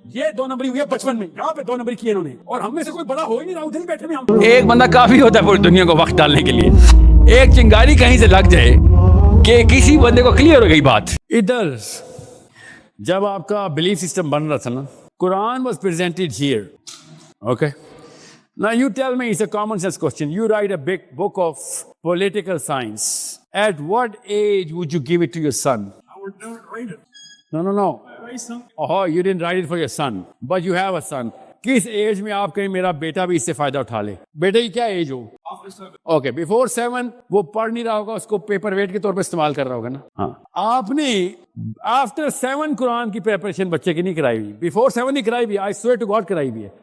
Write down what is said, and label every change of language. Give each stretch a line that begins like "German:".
Urdu: یہ 2 نمبری ہوئی ہے بچپن میں, یہاں پہ 2 نمبری کیے انہوں نے, اور ہم میں سے کوئی بڑا ہو ہی نہیں رہا, ادھر ہی بیٹھے ہوئے ہم. ایک بندہ کافی ہوتا ہے پوری دنیا کو وقت ڈالنے کے لیے. ایک چنگاری کہیں سے لگ جائے کہ کسی بندے کو کلیئر ہو گئی بات. ادھر جب آپ کا بلیف سسٹم بن رہا تھا نا,
English: Quran was presented here. Okay, now you tell me, it's a common sense question. You write a big book of political science. At what age would you give it to your son? I would never write it. No. I write something. Oh, you didn't write it for your son, but you have a son.
Urdu: کس age میں آپ کہیں میرا بیٹا بھی اس سے فائدہ اٹھا لے؟ بیٹے کی کیا ایج ہو؟
English: After 7.
Urdu: اوکے, بیفور 7 وہ پڑھ نہیں رہا ہوگا, اس کو پیپر ویٹ کے طور پہ استعمال کر رہا ہوگا نا. ہاں, آپ نے آفٹر 7 قرآن کی پریپریشن بچے کی نہیں کرائی ہوئی, بیفور 7 نہیں کرائی ہوئی,
English: I swear to God
Urdu: کرائی ہوئی ہے.